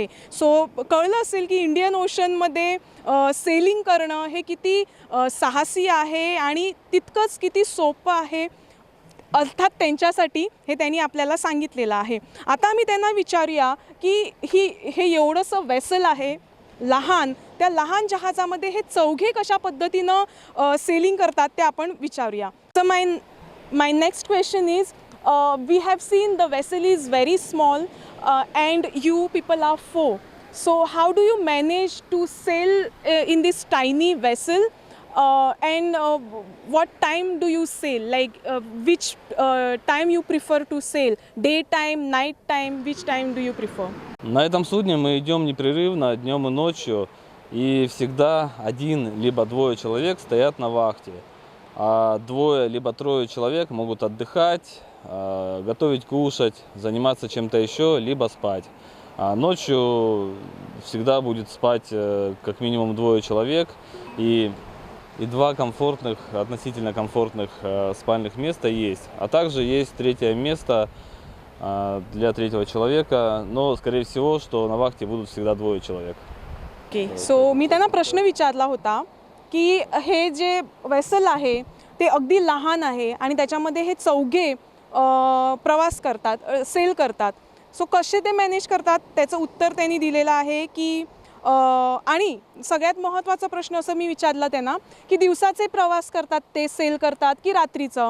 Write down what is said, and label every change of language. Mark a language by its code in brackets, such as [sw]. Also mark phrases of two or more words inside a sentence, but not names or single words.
[mr] सो कळलं असेल की इंडियन ओशनमध्ये सेलिंग करणं हे किती साहसी आहे आणि तितकंच किती सोपं आहे अर्थात त्यांच्यासाठी, हे त्यांनी आपल्याला सांगितलेलं आहे. आता आम्ही त्यांना विचारूया की हे एवढंसं वेसल आहे लहान, त्या लहान जहाजामध्ये हे चौघे कशा पद्धतीनं सेलिंग करतात ते आपण विचारूया. [en] तर my next question is we have seen the vessel is very small and you people are 4. So how do you manage to sail in this tiny vessel and what time do you sail? Like which time you prefer to sail? Daytime, night time, which time do you prefer? [ru] На этом судне мы идем непрерывно днем и ночью, и всегда один либо двое человек стоят на вахте, а двое либо трое человек могут отдыхать, готовить, кушать, заниматься чем-то еще, либо спать. А ночью всегда будет спать как минимум двое человек, и два комфортных, относительно комфортных спальных места есть. А также есть третье место для третьего человека, но скорее всего, что на вахте будут всегда двое человек. [en] okay so [mr] मी त्यांना प्रश्न विचारला होता की हे जे वेसल आहे ते अगदी लहान आहे आणि त्याच्यामध्ये हे चौघे प्रवास करतात, सेल करतात. सो कसे ते मॅनेज करतात त्याचं उत्तर त्यांनी दिलेलं आहे की आणि सगळ्यात महत्त्वाचा प्रश्न असं मी विचारला त्यांना की दिवसाचे प्रवास करतात ते सेल करतात की रात्रीचं.